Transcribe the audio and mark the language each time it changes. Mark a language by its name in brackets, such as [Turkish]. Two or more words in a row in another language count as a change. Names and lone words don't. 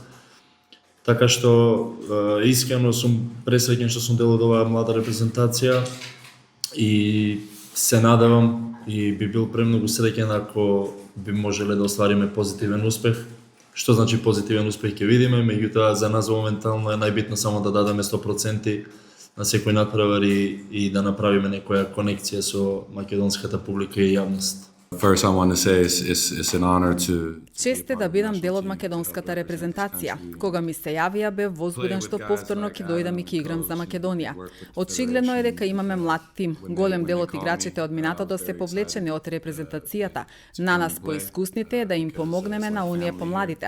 [Macedonian] Така што искрено сум пресреќен што сум дел од оваа млада репрезентација и се надевам и би бил премногу среќен ако би можеле да оствариме позитивен успех. Што значи позитивен успех ќе видиме, меѓутоа за нас моментално е најбитно само да дадеме 100% на секој надпревар и да направиме некоја конекција со македонската публика и јавност. [English] First, I want to say it's an honor to [Macedonian] Чест е да бидам дел од македонската репрезентација. Кога ми се јавија, бев возбуден што повторно ќе дојдам и ќе играм за Македонија. Очигледно е дека имаме млад тим. Голем дел од играчите од минатото се повлечени од репрезентацијата. На нас поискусните е да им помогнеме на оние помладите.